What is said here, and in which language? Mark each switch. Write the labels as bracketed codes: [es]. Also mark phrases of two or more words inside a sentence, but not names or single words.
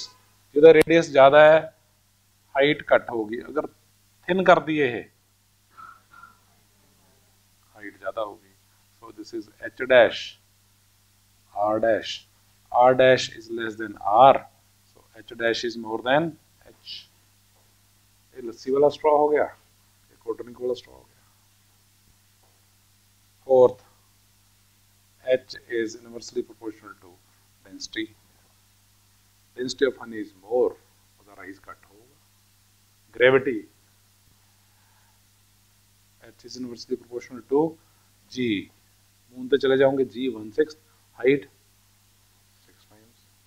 [hi] ਜਿਹਦਾ रेडियस ज़्यादा है हाइट घट होगी, अगर थिन कर दी है हाइट ज़्यादा होगी। [en] So this is H dash R dash, R dash is less than R, so H dash is more than H. [hi] ये लस्सी वाला स्ट्रॉ हो गया, ये [en] cold drink [hi] वाला स्ट्रॉ हो गया। [en] फोर्थ, H is inversely proportional to density. Density of honey is more, [pa] ਉਹਦਾ rise ਘੱਟ ਹੋਊਗਾ। [en] Gravity, H is inversely proportional to G. [pa] मून ਤੇ ਚਲੇ ਜਾਓਗੇ G 1/6, हाइट 6 times।